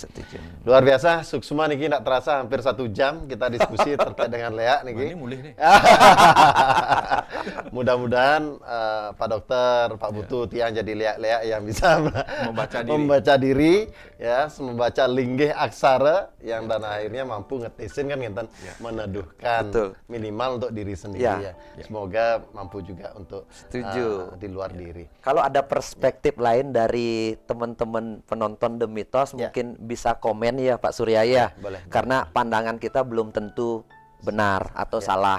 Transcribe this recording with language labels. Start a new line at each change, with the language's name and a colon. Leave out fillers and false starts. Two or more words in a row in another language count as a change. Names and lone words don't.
Indonesian: Setuju. Luar biasa,
Balinese: Suksma niki
Indonesian: tidak terasa hampir 1 jam kita diskusi terkait dengan Lea niki. Ini mulih nih. Mudah-mudahan Pak Dokter, Pak Putu, Tiang jadi Lea yang bisa Membaca diri. ya, membaca
Balinese: linggih aksara
Indonesian: yang dan akhirnya mampu ngetisin kan ngenten meneduhkan Betul. minimal untuk diri sendiri Ya. ya. Semoga mampu juga untuk Setuju. di luar diri. Kalau ada perspektif lain dari teman-teman penonton The Mitos, mungkin bisa komen ya Pak Surya ya. boleh. Karena pandangan kita belum tentu benar atau salah.